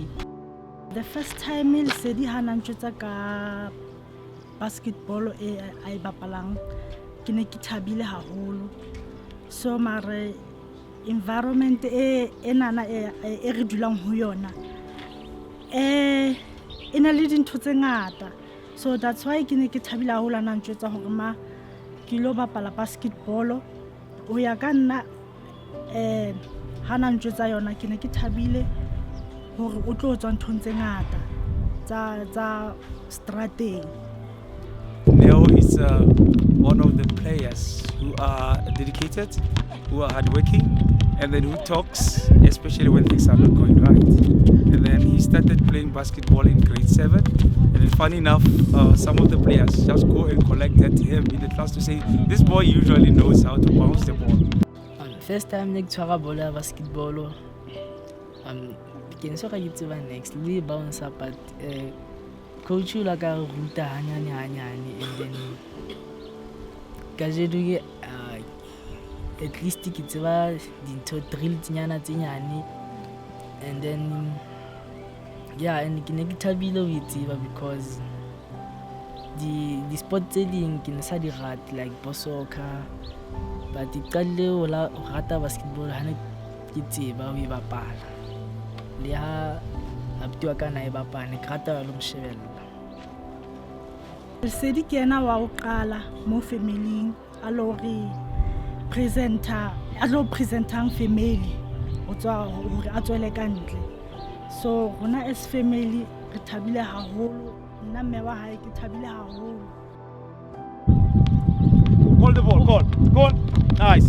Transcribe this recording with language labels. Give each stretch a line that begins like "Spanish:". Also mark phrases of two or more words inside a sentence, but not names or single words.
English: The first time
Southern Sotho: Lesedi hana ntjwetsa ka basketball e a bapalang, ke ne ke thabile haholo. So mare environment e nana e re dulang ho yona ina le dintho tse ngata,
English: so that's why
Southern Sotho: ke ne ke thabile haholo ana ntjwetsa hore ma ke lo bapala basketball. O ya ka nna hana ntjwetsa yona, ke ne ke thabile hore o tlo tswa nthong tse ngata tsa strateng.
English: is one of the players who are dedicated, who are hardworking, and then who talks, especially when things are not going right. And then he started playing basketball in grade 7. And then funny enough, some of the players just go and collected him in the class to say, this boy usually knows how to bounce the ball. First time I
Southern Sotho: tshwara bolo ya basketball, ke nso ka itse ba next le bounce but coach la ka ruta hanyane
English: and then
Southern Sotho: ka jedu at least ke tseba dintho drill tsinyana tse nyane,
English: and then yeah, and
Southern Sotho: ke ne ke thabile ho itseba
English: because the sport
Southern Sotho: tse ding ke ne sa di rate
English: like soccer, but
Southern Sotho: ke qale ho rata basketball ha ne ke tseba ho e bapala le ha abuti wa ka na e bapala ne ke rata le mo shebella. Lesedi ke ena wa ho qala mo family a lo presentang family o tswa hore a tswele ka ntle. So rona
English: as family
Southern Sotho: re thabile haholo, nna mme wa hae ke thabile haholo.
English: Call the ball, call, nice.